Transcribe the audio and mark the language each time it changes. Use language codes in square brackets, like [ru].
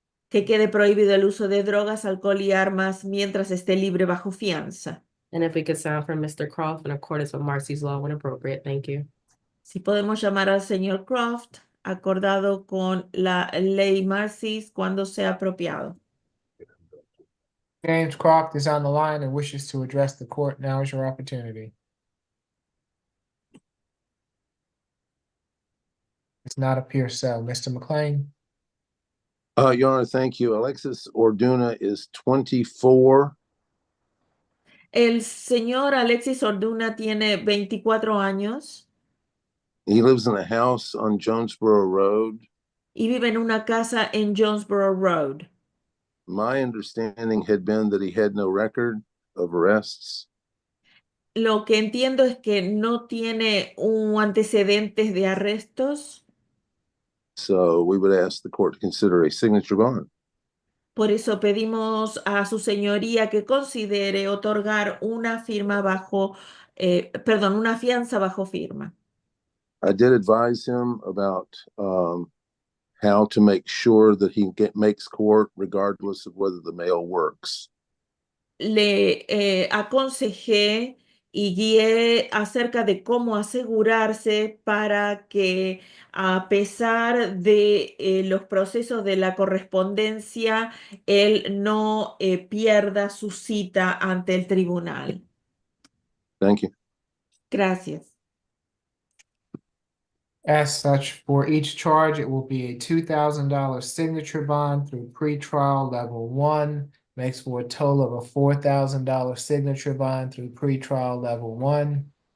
[es] Que quede prohibido el uso de drogas, alcohol y armas mientras esté libre bajo fianza. [en] And if we could sound from Mr. Croft in accordance with Marcy's law when appropriate, thank you. [es] Si podemos llamar al señor Croft, acordado con la ley Marcy's cuando sea apropiado. [en] James Croft is on the line and wishes to address the court. Now is your opportunity. Does not appear so. Mr. McLean. Your Honor, thank you. Alexis Orduna is 24. [es] El señor Alexis Orduna tiene 24 años. [en] He lives in a house on Jonesboro Road. [es] Y vive en una casa en Jonesboro Road. [en] My understanding had been that he had no record of arrests. [es] Lo que entiendo es que no tiene un antecedentes de arrestos. [en] So we would ask the court to consider a signature bond. [es] Por eso pedimos a su señoría que considere otorgar una firma bajo, una fianza bajo firma. [en] I did advise him about how to make sure that he makes court regardless of whether the mail works. [es] Le aconsejé y guié acerca de cómo asegurarse para que a pesar de los procesos de la correspondencia, él no pierda su cita ante el tribunal. [en] Thank you. [es] Gracias. [en] As such, for each charge, it will be a $2,000 signature bond through pretrial level 1 Makes for a total of a $4,000 signature bond through pretrial level 1.